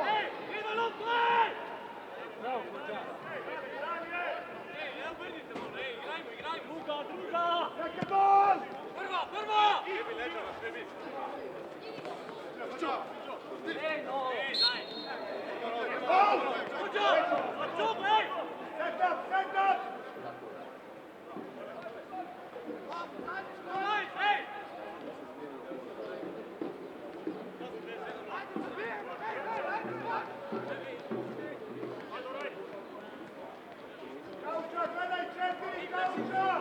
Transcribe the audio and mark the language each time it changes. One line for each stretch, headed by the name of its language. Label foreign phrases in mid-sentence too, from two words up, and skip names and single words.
Serbian: Idemo napred! Bravo, koča. Druga!
English: Second ball!
Serbian: Prva! Ej, no!
English: Ball! Set up! Set up!
Serbian: Kauča, gledaj 4, Kauča!